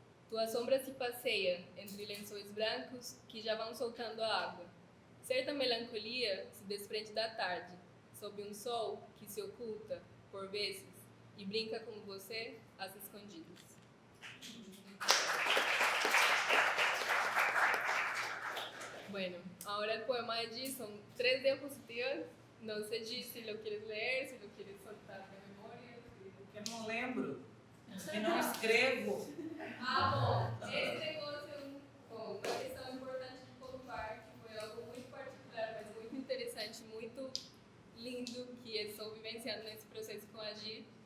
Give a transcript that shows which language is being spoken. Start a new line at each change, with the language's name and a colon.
Portuguese: Tua sombra se passeia entre lençóis brancos que já vão soltando a água. Certa melancolia se desprende da tarde, sob um sol que se oculta, por vezes, e brinca com você às escondidas.
Spanish: Bueno, ahora el poema de allí son 3 diapositivas. No sé, Gi, si lo quieres leer, si lo quieres soltar de memoria.
Portuguese: Eu não lembro, e não escrevo. Bom, esse negócio é uma questão importante de pontuar, que foi algo muito particular, mas muito interessante, muito lindo, que eu estou vivenciando nesse processo com a Gi.